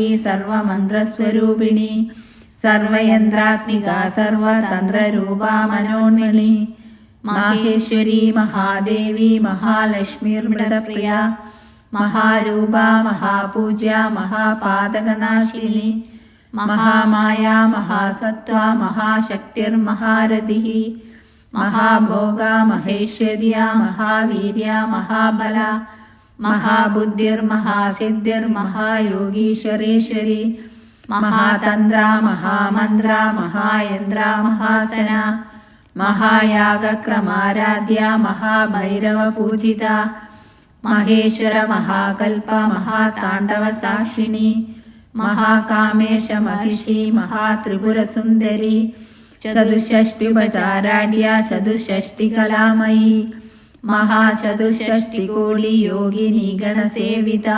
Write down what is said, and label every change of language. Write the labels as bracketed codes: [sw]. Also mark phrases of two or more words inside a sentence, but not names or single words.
[sa] സർവമന്ത്രസ്വരൂപിണി സർവയന്ത്രാത്മിക സർവതന്ത്രരൂപ മനോന്മണി മാഹേശ്വരി മഹാദേവി മഹാലക്ഷ്മിർമൃതപ്രിയ മഹാരൂപ മഹാപൂജ്യ മഹാപാതകനാശിനി മഹാമായ മഹാസത്വ മഹാശക്തിർമഹാരഥി മഹാഭോഗ മഹേശ്വര്യ മഹാവീര്യ മഹാബല महाबुद्धिर्महासिद्धिर्महायोगीश्वरेश्वरी महातन्त्रा महामन्त्रा महायन्त्रा महासना महायागक्रमाराध्या महाभैरवपूजिता महेश्वर महाकल्प महाताण्डवसाक्षिणी महाकामेश महिषी महात्रिपुरसुन्दरी चतुष्षष्टिपचाराढ्या चतुष्षष्टिकलामयी महाचतुष्षष्टिकोटियोगिनी गणसेविता